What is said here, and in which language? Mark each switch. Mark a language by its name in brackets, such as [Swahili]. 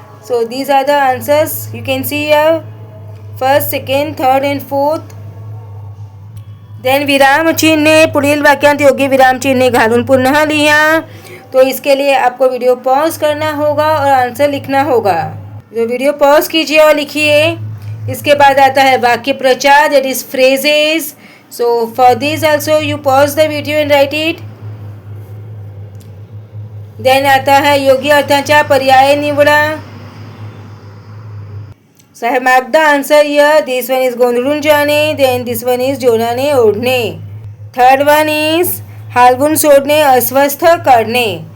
[English] So these are the answers you can see here. First, second, third and fourth. [Marathi] Then विराम चिन्ह. पुढील वाक्यांत योग्य विराम चिन्ह घालून पुनः लिहा. [Hindi] तो इसके लिए आपको वीडियो पॉज करना होगा और आंसर लिखना होगा. तो वीडियो पॉज कीजिए और लिखिए. इसके बाद आता है वाक्य प्रचार, [English] That is phrases. So for this also you pause the video and write it. [Marathi] Then [Hindi] आता है [Marathi] योग्य अर्थांचा पर्याय निवडा. [English] So I have marked the answer here. This one is [Marathi] गोंधळून जाणे. [English] Then this one is [Marathi] जोराने ओढणे. [English] Third one is [Marathi] हलवून सोडणे, अस्वस्थ करणे.